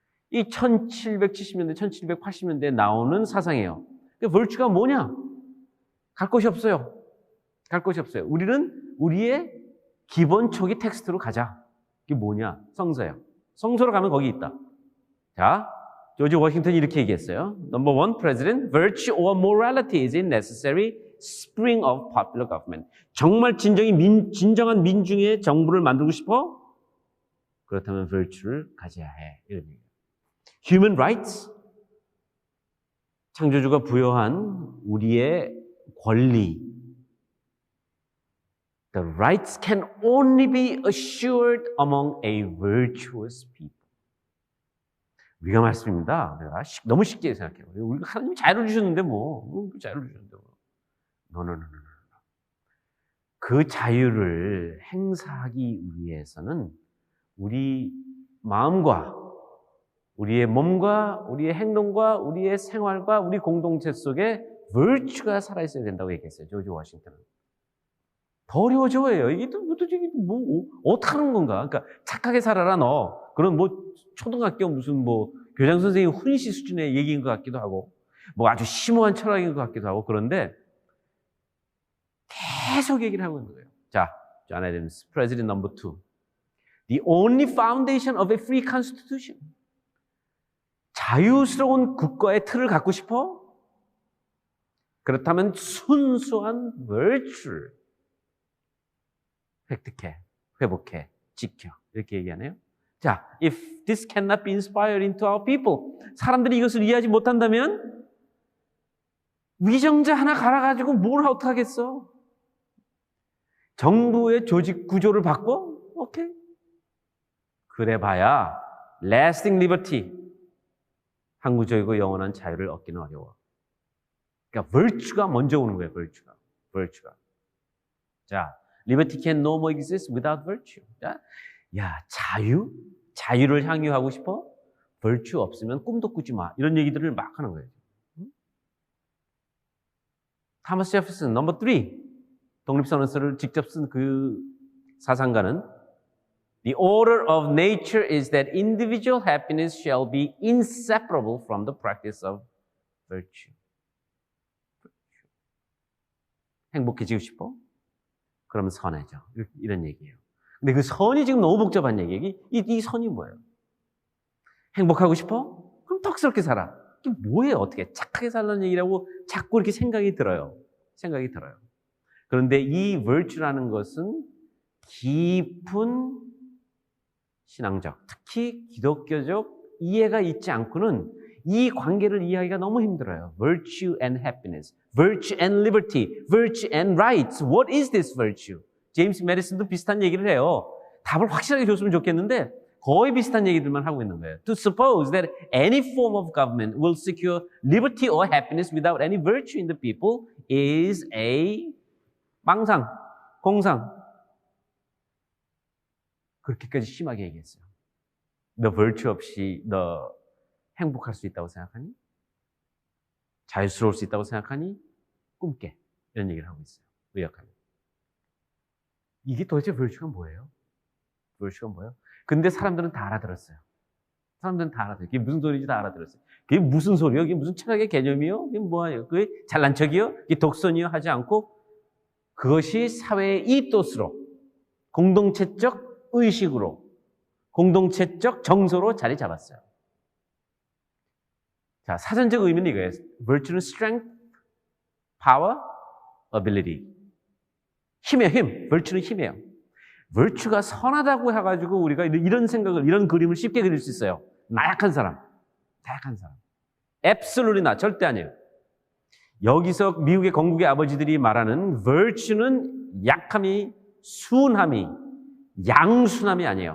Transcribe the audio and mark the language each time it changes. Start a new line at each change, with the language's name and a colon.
Korean: 이 1770년대, 1780년대에 나오는 사상이에요. virtue가 뭐냐? 갈 곳이 없어요. 갈 곳이 없어요. 우리는 우리의 기본 초기 텍스트로 가자. 이게 뭐냐? 성서예요. 성서로 가면 거기 있다. 자, 조지 워싱턴이 이렇게 얘기했어요.
English: Number one, President, virtue or morality is a necessary spring of popular government.
Korean: 정말 진정한 민중의 정부를 만들고 싶어? 그렇다면 virtue를 가져야 해. 이런 얘기예요.
English: Human rights,
Korean: 창조주가 부여한 우리의 권리.
English: The rights can only be assured among a virtuous people.
Korean: 우리가 말씀입니다. 내가 너무 쉽게 생각해요. 우리가 하나님이 자유를 주셨는데 자유를 주셨는데 No. 그 자유를 행사하기 위해서는 우리 마음과 우리의 몸과 우리의 행동과 우리의 생활과 우리 공동체 속에 virtue가 살아있어야 된다고 얘기했어요. 조지 워싱턴은. 더 어려워져요. 이게 도대체 어떻게 하는 건가? 그러니까 착하게 살아라 너. 그런 초등학교 무슨 교장 선생님 훈시 수준의 얘기인 것 같기도 하고 아주 심오한 철학인 것 같기도 하고 그런데 계속 얘기를 하고 있는 거예요. 자, 존 애덤스,
English: President number 2. The only foundation of a free constitution.
Korean: 자유스러운 국가의 틀을 갖고 싶어? 그렇다면 순수한 virtue. 획득해, 회복해, 지켜. 이렇게 얘기하네요.
English: 자, if this cannot be inspired into our people.
Korean: 사람들이 이것을 이해하지 못한다면 위정자 하나 갈아가지고 뭘 어떡하겠어? 정부의 조직 구조를 바꿔? 오케이. 그래봐야
English: lasting liberty.
Korean: 항구적이고 영원한 자유를 얻기는 어려워. 그러니까 virtue가 먼저 오는 거예요.
English: virtue가. 자, liberty can no more exist without virtue.
Korean: 자, 야, 자유를 향유하고 싶어? virtue 없으면 꿈도 꾸지 마. 이런 얘기들을 막 하는 거예요. 타머스 제퍼슨 넘버 3. 독립선언서를 직접 쓴 그 사상가는
English: The order of nature is that individual happiness shall be inseparable from the practice of virtue.
Korean: 행복해지고 싶어? 그러면 선해져. 이런 얘기예요. 근데 그 선이 지금 너무 복잡한 얘기예요. 이 선이 뭐예요? 행복하고 싶어? 그럼 덕스럽게 살아. 이게 뭐예요? 어떻게 착하게 살라는 얘기라고 자꾸 이렇게 생각이 들어요. 그런데 이 virtue라는 것은 깊은 신앙적, 특히 기독교적 이해가 있지 않고는 이 관계를 이해하기가 너무 힘들어요.
English: Virtue and happiness, virtue and liberty, virtue and rights. What is this virtue?
Korean: 제임스 메디슨도 비슷한 얘기를 해요. 답을 확실하게 줬으면 좋겠는데 거의 비슷한 얘기들만 하고 있는 거예요.
English: To suppose that any form of government will secure liberty or happiness without any virtue in the people is a
Korean: 망상, 공상. 그렇게까지 심하게 얘기했어요. 너 virtue 없이 너 행복할 수 있다고 생각하니? 자유스러울 수 있다고 생각하니? 꿈깨. 이런 얘기를 하고 있어요. 의역하면. 이게 도대체 virtue가 뭐예요? virtue가 뭐예요? 근데 사람들은 다 알아들었어요. 사람들은 다 알아들어요. 그게 무슨 소리인지 다 알아들었어요. 그게 무슨 소리요? 그게 무슨 철학의 개념이요? 그게 뭐예요? 그게 잘난 척이요? 그게 독선이요? 하지 않고 그것이 사회의 이토스로 공동체적 의식으로 공동체적 정서로 자리 잡았어요. 자, 사전적 의미는 이거예요.
English: virtue는 strength, power, ability.
Korean: 힘이에요, 힘. virtue는 힘이에요. virtue가 선하다고 해가지고 우리가 이런 생각을, 이런 그림을 쉽게 그릴 수 있어요. 나약한 사람. 나약한 사람. absolutely 나, 절대 아니에요. 여기서 미국의 건국의 아버지들이 말하는 virtue는 약함이, 순함이, 양순함이 아니에요.